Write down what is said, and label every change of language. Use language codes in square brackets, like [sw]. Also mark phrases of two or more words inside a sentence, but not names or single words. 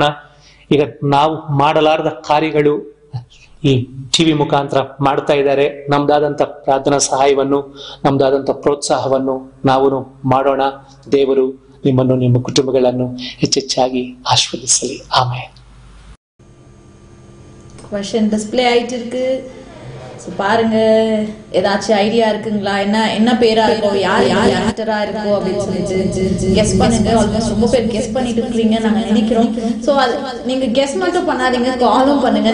[kn] ಈಗ ನಾವು ಮಾಡಲಾರದ ಕಾರ್ಯಗಳು ಈ ಟಿವಿ ಮುಖಾಂತರ ಮಾಡ್ತಾ ಇದ್ದಾರೆ. ನಮ್ದಾದಂತ ಪ್ರಾರ್ಥನಾ ಸಹಾಯವನ್ನು, ನಮ್ದಾದಂತ ಪ್ರೋತ್ಸಾಹವನ್ನು ನಾವು ಮಾಡೋಣ. ದೇವರು ನಿಮ್ಮನ್ನು, ನಿಮ್ಮ ಕುಟುಂಬಗಳನ್ನು ಹೆಚ್ಚೆಚ್ಚಾಗಿ ಆಶೀರ್ವದಿಸಲಿ. ಆಮೇಲೆ [en] question display [ta] ஆயிட்டு இருக்கு. சோ பாருங்க, ஏதாச்சும் ஐடியா இருக்குங்களா? என்ன பேரா இருக்கும், யார் ஆக்டரா இருக்கும் அப்படின்னு சொல்லிட்டு கெஸ் பண்ணுங்க. ஆல்மோஸ்ட் ரொம்ப பேர் கெஸ் பண்ணிட்டு இருக்கீங்க நாங்க நினைக்கிறோம். சோ அது நீங்க கெஸ் மட்டும் பண்ணாதீங்க, காலும் பண்ணுங்க.